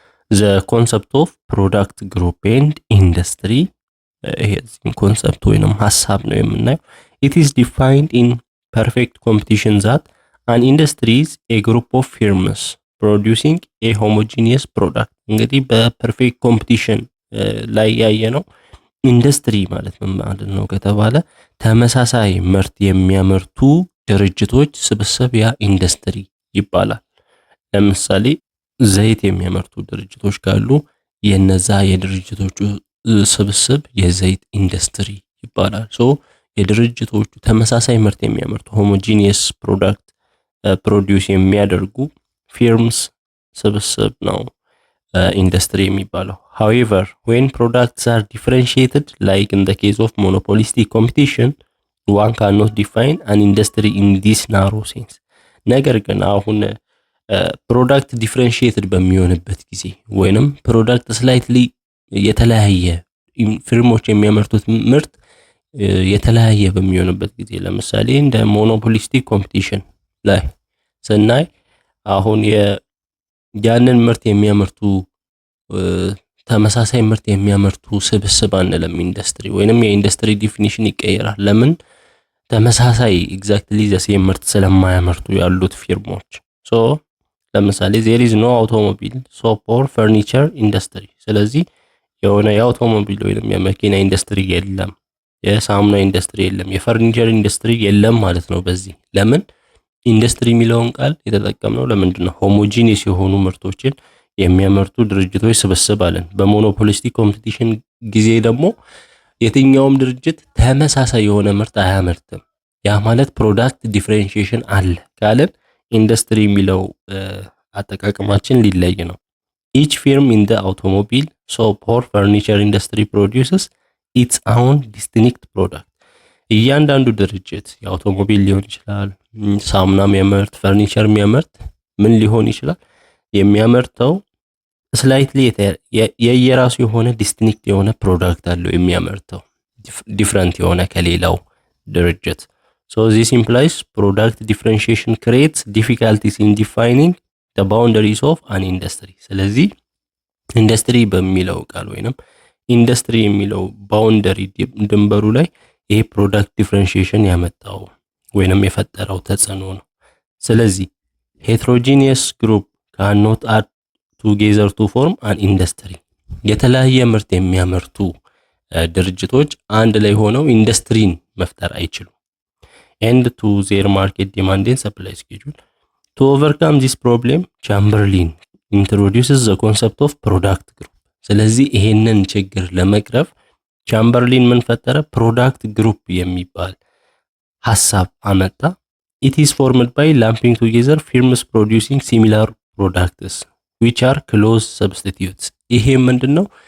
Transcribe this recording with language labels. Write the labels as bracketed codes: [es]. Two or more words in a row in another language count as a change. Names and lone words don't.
[en] the concept of product group and industry [am] ይሄ ኮንሰፕት ወይንም ሐሳብ ነው የምናየው። [en] it is defined in perfect competition that an industry is a group of firms producing a homogeneous [am] product እንግዲህ በፐርፌክት ኮምፒቲሽን ላይ ያየነው ኢንዱስትሪ ማለት ምን ማለት ነው ከተባለ ተመሳሳይ ምርት የሚያመርቱ ድርጅቶች ስብስብ ያ ኢንዱስትሪ ይባላል። ለምሳሌ ዘይት የሚያመርቱ ድርጅቶች ካሉ የነዛ የድርጅቶቹ ስብስብ የዘይት ኢንዱስትሪ ይባላል። ሶ የድርጅቶቹ ተመሳሳይ ምርት የሚያመርቱ [en] homogeneous product [am] ፕሮዲዩስ የሚያደርጉ ፊርምስ ስብስብ ነው ኢንዱስትሪ የሚባለው። [en] however when products are differentiated like in the case of monopolistic competition one cannot define an industry in this narrow sense [am] ነገር ግን አሁን [en] product differentiated [am] በሚሆንበት ጊዜ ወይንም [en] product slightly [am] የተለያየ ፊርሞች የሚያመርቱት ምርት የተለያየ በሚሆንበት ጊዜ ለምሳሌ እንደ [en] monopolistic competition [am] ላይ ስናይ አሁን ያንን ምርት የሚያመርቱ ተመሳሳይ ምርት የሚያመርቱ ስብስብ አንልም ኢንዱስትሪ ወይንም የኢንዱስትሪ ዲፊኒሽን ይቀየራል። ለምን ተመሳሳይ [en] exactly the same [am] ምርት ስለማያመርቱ ያሉት ፊርሞች። ሶ ለምሳሌ [en] there is no automobile soap or furniture industry [am] ስለዚህ የሆነ የአውቶሞቢል ወይንም የመኪና ኢንዱስትሪ የለም፣ የሳሙና ኢንዱስትሪ የለም፣ የፈርኒቸር ኢንዱስትሪ የለም ማለት ነው። በዚህ ለምን ኢንዱስትሪ የሚለውን ቃል የተጠቀምነው ለምንድን ነው? ሆሞጂኒየስ የሆኑ ምርቶችን የሚያመርቱ ድርጅቶች ስብስብ አለን። በሞኖፖሊስቲክ ኮምፒቲሽን ጊዜ ደግሞ የትኛውም ድርጅት ተመሳሳይ የሆነ ምርት አያመርትም። ያ ማለት [en] product differentiation [am] አለ ካለን ኢንዱስትሪ የሚለው አጠቃቀማችን ሊለይ ነው። [en] each firm in the automobile soap or furniture industry produces its own distinct product [am] እያንዳንዱ ድርጅት የአውቶሞቢል ሊሆን ይችላል፣ ሳሙና የሚያመርት፣ ፈርኒቸር የሚያመርት ምን ሊሆን ይችላል የሚያመርተው ስላይትሊ የየራሱ የሆነ ዲስቲንክት የሆነ ፕሮዳክት አለው የሚያመርተው ዲፈረንት የሆነ ከሌላው ድርጅት። [en] so this implies product differentiation creates difficulties in defining the boundaries of an industry [am] ስለዚህ ኢንዱስትሪ በሚለው ቃል ወይንም ኢንዱስትሪ የሚለው ባውንደሪ ድንበሩ ላይ ይሄ [en] product differentiation [am] ያመጣው ወይንም የፈጠረው ተጽዕኖ ነው። ስለዚህ [en] heterogeneous group cannot add together to form an industry [am] የተለያየ ምርት የሚያመርቱ [en] ድርጅቶች አንድ ላይ ሆነው ኢንዱስትሪን መፍጠር አይችሉም። and to their market demand and supply schedule to overcome this problem Chamberlain introduces the concept of product group [am] ስለዚህ ይሄንን ችግር ለመቅረፍ ቻምበርሊን ምን ፈጠረ? [en] product group [am] የሚባል ሐሳብ አመጣ። [en] it is formed by lumping together firms producing similar products which are close substitutes [am] ይሄ ምንድነው?